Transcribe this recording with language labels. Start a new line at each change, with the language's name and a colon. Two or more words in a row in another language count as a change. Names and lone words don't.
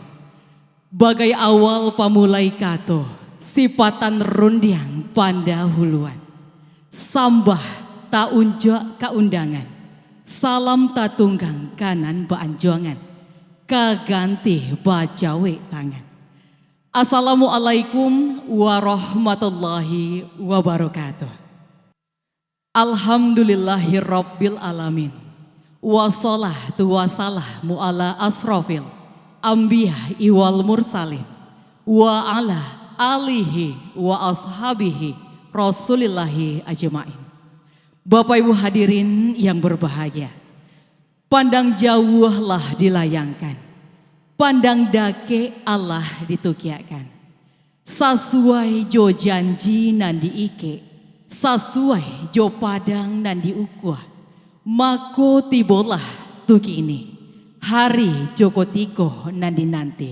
Minangkabau: Bagai awal pamulai kato, sipatan rundiang pandahuluan. Sambah ta unja kaundangan, salam tatunggang kanan baanjongan, kaganti bajawe tangan.
Arabic: السلام عليكم ورحمة الله وبركاته. الحمد لله رب العالمين. والصلاة والسلام على أشرف الأنبياء والمرسلين وعلى آله وأصحابه رسول الله أجمعين.
Indonesian: Bapak Ibu hadirin yang berbahagia,
Minangkabau: pandang jauhlah dilayangkan, pandang dake Allah ditukiakan. Sasuai jo janji nan diike, sasuai jo padang nan diukuah. Mako tibolah tuki ini, hari Joko Tiko nanti.